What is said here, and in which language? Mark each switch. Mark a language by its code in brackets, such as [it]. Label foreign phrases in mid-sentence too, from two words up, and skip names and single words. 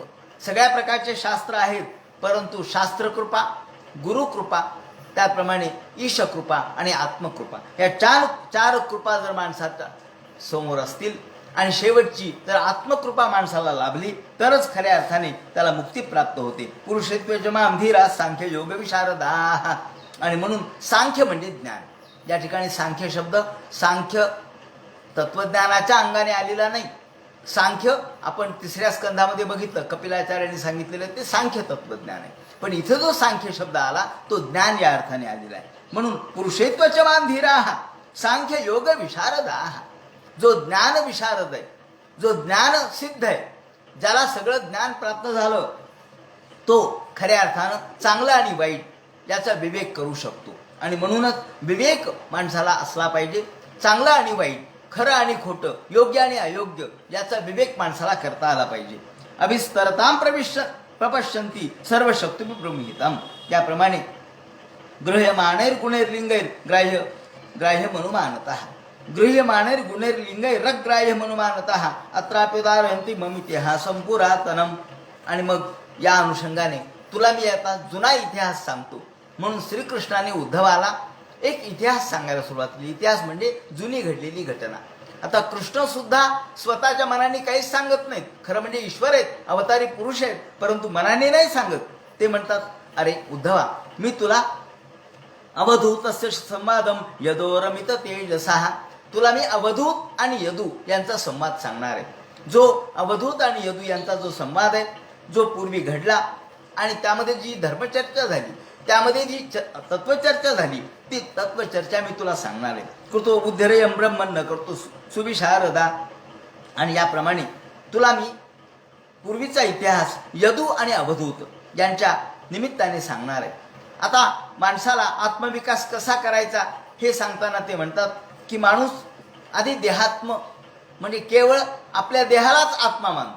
[mr] सगळ्या प्रकारचे शास्त्र आहेत, परंतु शास्त्रकृपा, गुरुकृपा, त्याप्रमाणे ईशकृपा आणि आत्मकृपा, या चार कृपा जर माणसाच्या समोर असतील आणि शेवटची जर आत्मकृपा माणसाला लाभली तरच खऱ्या अर्थाने त्याला मुक्ती प्राप्त होते. [sa] पुरुषत्वजमाम धीरा सांख्य योग विशारदा. [mr] आणि म्हणून सांख्य म्हणजे ज्ञान. या ठिकाणी सांख्य शब्द सांख्य तत्वज्ञानाच्या अंगाने आलेला नाही. सांख्य आपण 3ऱ्या स्कंधामध्ये बघितलं, कपिलाचार्यांनी सांगितलेलं ते सांख्य तत्वज्ञान आहे. पण इथं जो सांख्य शब्द आला तो ज्ञान या अर्थाने आलेला आहे. [sa] म्हणून पुरुषत्वचमान धीरा सांख्य योग विशारदा. [mr] जो ज्ञान विशारद आहे, जो ज्ञान सिद्ध आहे, ज्याला सगळं ज्ञान प्राप्त झालं, तो खऱ्या अर्थानं चांगलं आणि वाईट याचा विवेक करू शकतो. आणि म्हणूनच विवेक माणसाला असला पाहिजे. चांगलं आणि वाईट, खरं आणि खोटं, योग्य आणि अयोग्य याचा विवेक माणसाला करता आला पाहिजे. [sa] अभिस्तरताम प्रपश्यंती सर्व शक्ती ब्रह्महितम. त्याप्रमाणे गृह्यमाणैर गुणैर्लिंगैर ग्राह्य ग्राह्य मनुमानतः गृह्यमाणैर गुणैर्लिंगैरग्राह्य मनुमानतः अत्राप्युदारयन्ति मम इतिहासं पुरातनम. [mr] आणि मग या अनुषंगाने तुला मी आता जुना इतिहास सांगतो. म्हणून श्रीकृष्णाने उद्धवाला एक इतिहास सांगायला सुरुवात केली. इतिहास म्हणजे जुनी घडलेली घटना. आता कृष्ण सुद्धा स्वतःच्या मनाने काहीच सांगत नाहीत. खरं म्हणजे ईश्वर आहेत, अवतारी पुरुष आहेत, परंतु मनाने नाही सांगत. ते म्हणतात, अरे उद्धवा, मी तुला [sa] अवधूतस्य संवादम यदोरमित तेजसः, [mr] तुला मी अवधूत आणि यदू यांचा संवाद सांगणार आहे. जो अवधूत आणि यदू यांचा जो संवाद आहे, जो पूर्वी घडला आणि त्यामध्ये जी धर्मचर्चा झाली, त्यामध्ये जी तत्वचर्चा झाली, ती तत्वचर्चा मी तुला सांगणार आहे. [sa] कृतो बुद्धिरयं ब्रह्मन् न करतो सुविशारदा. [mr] आणि याप्रमाणे तुला मी पूर्वीचा इतिहास यदू आणि अवधूत यांच्या निमित्ताने सांगणार आहे. आता माणसाला आत्मविकास कसा करायचा हे सांगताना ते म्हणतात की माणूस आधी देहात्म म्हणजे केवळ आपल्या देहालाच आत्मा मानतो.